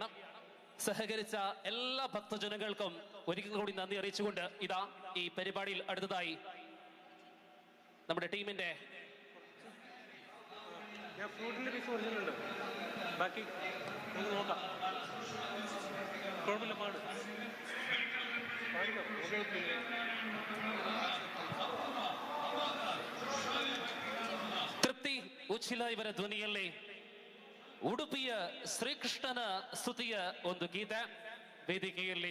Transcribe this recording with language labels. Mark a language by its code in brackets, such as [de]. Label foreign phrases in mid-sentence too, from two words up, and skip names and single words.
[ml] സഹകരിച്ച എല്ലാ ഭക്തജനങ്ങൾക്കും ഒരിക്കൽ കൂടി നന്ദി അറിയിച്ചുകൊണ്ട് ഇതാ ഈ പരിപാടിയിൽ അടുത്തതായി നമ്മുടെ ടീമിന്റെ ഫ്രൂട്ടിന്റെ പീസ് പറഞ്ഞിട്ടുണ്ട്, ബാക്കി നമുക്ക് നോക്കാം. കുഴപ്പമില്ല, പാട് [kn] ತೃಪ್ತಿ ಉಚ್ಚಿಲ ಇವರ ಧ್ವನಿಯಲ್ಲಿ ಉಡುಪಿಯ ಶ್ರೀಕೃಷ್ಣನ ಸ್ತುತಿಯ ಒಂದು ಗೀತೆ ವೇದಿಕೆಯಲ್ಲಿ.